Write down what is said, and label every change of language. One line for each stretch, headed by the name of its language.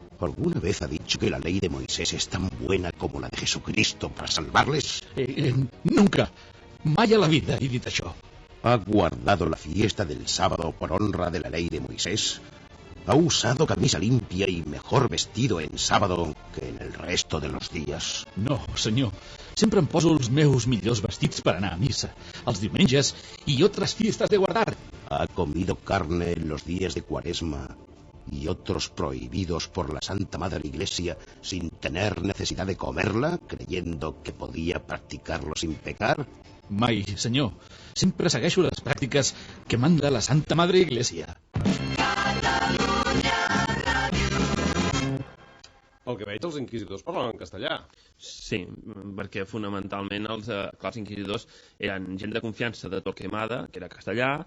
Spanish: ¿Alguna vez ha dicho que la ley de Moisés es tan buena como la de Jesucristo para salvarles? Nunca.
Catalan: Mai a la vida he dit això.
Spanish: ¿Ha guardado la fiesta del sábado por honra de la ley de Moisés? ¿Ha usado camisa limpia y mejor vestido en sábado que en el resto de los días?
Catalan: No, senyor. Sempre em poso els meus millors vestits per anar a missa, els diumenges i
Spanish: otras fiestas de guardar. ¿Ha comido carne en los días de Cuaresma y otros prohibidos por la Santa Madre Iglesia sin tener necesidad de comerla, creyendo que podía practicarlo sin pecar?
Catalan: Mai, senyor. Sempre segueixo les pràctiques que
Spanish: manda la Santa Madre Iglesia.
Catalan: Pel que veig, els inquisidors parlaven en castellà. Sí, perquè fonamentalment els inquisidors eren gent de confiança de Torquemada, que era castellà.